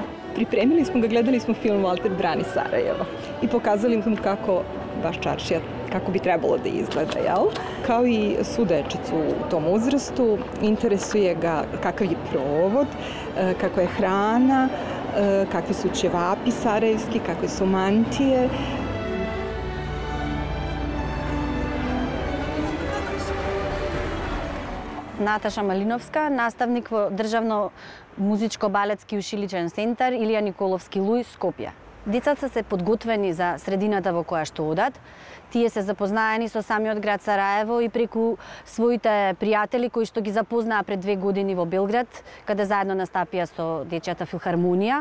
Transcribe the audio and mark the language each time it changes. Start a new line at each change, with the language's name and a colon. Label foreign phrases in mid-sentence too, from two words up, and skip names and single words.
Serbian: Pripremili smo ga, gledali smo film Walter brani Sarajevo i pokazali smo kako baš čaršija, kako bi trebalo da izgleda, jel? Kao i svu dečicu u tom uzrastu, interesuje ga kakav je provod, kakva je hrana, kakvi su ćevapi sarajevski, kakve su mantije.
Macedonian: Наташа Малиновска, наставник во Државно музичко-балетски училичен центар Илија Николовски Луј, Скопје. Децата се подготвени за средината во која што одат. Тие се запознаени со самиот град Сараево и преку своите пријатели кои што ги запознаа пред 2 години во Белград, каде заедно настапија со Дечјата филхармонија.